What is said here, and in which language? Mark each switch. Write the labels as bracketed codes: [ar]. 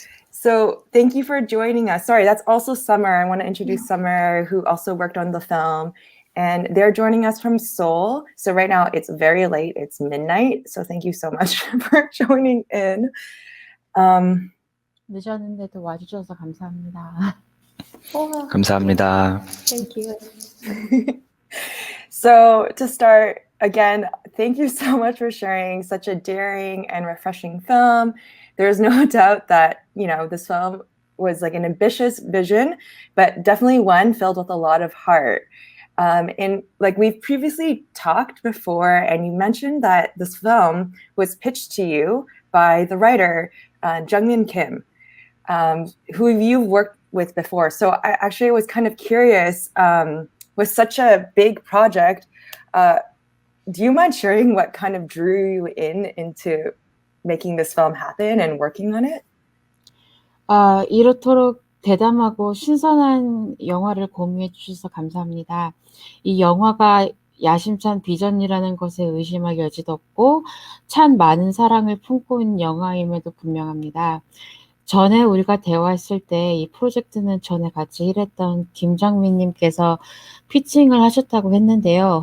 [en] So thank you for joining us. Sorry, that's also Summer. I want to introduce Summer, who also worked on the film. And they're joining us from Seoul. So right now it's very late. It's midnight. So thank you so much for joining in. [ko] 늦었는데도 와주셔서 감사합니다. 감사합니다. [en] Thank you. So to start, again, thank you so much for sharing such a daring and refreshing film. There's no doubt that, this film was like an ambitious vision, but definitely one filled with a lot of heart. And like we've previously talked before, and you mentioned that this film was pitched to you by the writer, Jung-min Kim, who you've worked with before. So I actually was kind of curious, with such a big project, do you mind sharing what kind of drew you into making this film happen and working on it? [ko] 이렇도록 대담하고 신선한 영화를 공유해 주셔서 감사합니다. 이 영화가 야심찬 비전이라는 것에 의심할 여지도 없고 참 많은 사랑을 품고 있는 영화임에도 분명합니다. 전에 우리가 대화했을 때 이 프로젝트는 전에 같이 일했던 김정민님께서 피칭을 하셨다고 했는데요.